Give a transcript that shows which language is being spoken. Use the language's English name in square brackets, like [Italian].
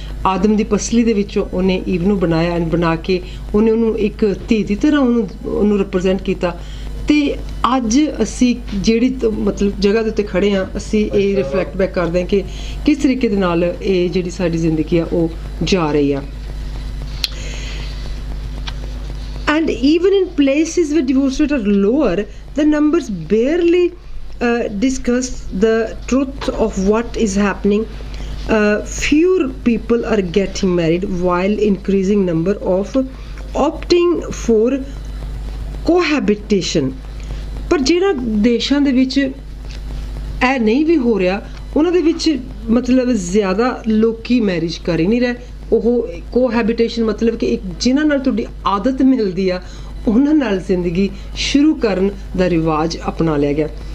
[Punjabi] ਆਦਮ ਦੀ ਪਸਲੀ ਦੇ ਵਿੱਚੋਂ ਉਹਨੇ ਈਵ ਨੂੰ ਬਣਾਇਆ ਐਂਡ ਬਣਾ ਕੇ ਉਹਨੇ ਉਹਨੂੰ ਇੱਕ ਧੀ ਦੀ ਤਰ੍ਹਾਂ ਉਹਨੂੰ ਰਿਪਰੈਜ਼ੈਂਟ ਕੀਤਾ। ਤੇ ਅੱਜ ਅਸੀਂ ਜਿਹੜੀ ਮਤਲਬ ਜਗ੍ਹਾ ਦੇ ਉੱਤੇ ਖੜੇ ਹਾਂ, ਅਸੀਂ ਇਹ ਰਿਫਲੈਕਟ ਬੈਕ ਕਰਦੇ ਹਾਂ ਕਿ ਕਿਸ ਤਰੀਕੇ ਦੇ ਨਾਲ ਇਹ ਜਿਹੜੀ ਸਾਡੀ ਜ਼ਿੰਦਗੀ ਆ ਉਹ ਜਾ ਰਹੀ ਆ। [English] And even in places where divorce rates are lower, the numbers barely discuss the truth of what is happening. Fewer people are getting married while increasing number of opting for cohabitation. [Punjabi] ਪਰ ਜਿਹੜਾ ਦੇਸ਼ਾਂ ਦੇ ਵਿੱਚ ਇਹ ਨਹੀਂ ਵੀ ਹੋ ਰਿਹਾ, ਉਹਨਾਂ ਦੇ ਵਿੱਚ ਮਤਲਬ ਜ਼ਿਆਦਾ ਲੋਕੀ ਮੈਰਿਜ ਕਰ ਹੀ ਨਹੀਂ ਰਹੇ। ਉਹ ਕੋਹੈਬਿਟੇਸ਼ਨ ਮਤਲਬ ਕਿ ਇੱਕ ਜਿਨ੍ਹਾਂ ਨਾਲ ਤੁਹਾਡੀ ਆਦਤ ਮਿਲਦੀ ਆ ਉਹਨਾਂ ਨਾਲ ਜ਼ਿੰਦਗੀ ਸ਼ੁਰੂ ਕਰਨ ਦਾ ਰਿਵਾਜ ਅਪਣਾ ਲਿਆ ਗਿਆ।